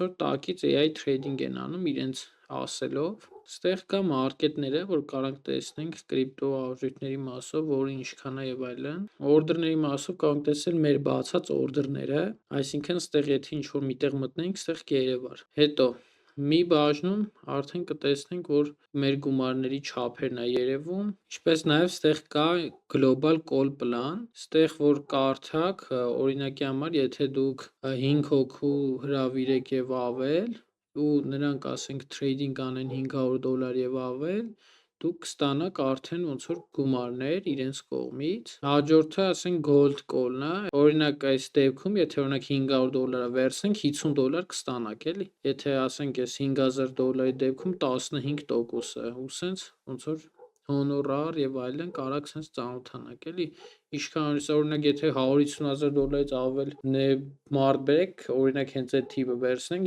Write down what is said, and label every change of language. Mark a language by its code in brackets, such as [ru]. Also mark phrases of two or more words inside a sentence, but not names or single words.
[hy] որ տակից [en] AI trading [hy] են անում իրենց ասելով, ստեղ կա մարկետները, որ կարող ենք տեսնենք կրիպտո արժույթների մասով, որը ինչքան է և այլն, օրդերների մասով կարող ենք տեսնել մեր բացած օրդերները, այսինքն ստեղ եթե ինչ-որ միտեղ մտնենք, ստեղ կերևար, հետո մի բաժնում արդեն կտեսնենք, որ մեր գումարների չափերն է երևում, ինչպես նաև ստեղ կա [en] global call [hy] plan, ստեղ որ կարդաք, օրինակի համար, եթե դուք 5 հոգու հրավիրեք և ավել, ու նրանք ասենք trading անեն $500 և ավել, դուք կստանաք արդեն ոնց որ գումարներ իրենց կողմից, հաջորդը ասենք [en] gold call-ն [hy] է, օրինակ այս դեպքում, եթե օրինակ $500 վերցնենք, $50 կստանաք, էլի, եթե ասենք այս $5000-ի դեպքում 15%-ը, ու սենց ոնց որ հոնորար և այլն կարաք սենց ծանոթանաք, էլի, ինչքան օրինակ եթե $150,000-ից ավել մարդ բերեք, օրինակ հենց այդ թիվը վերցնենք,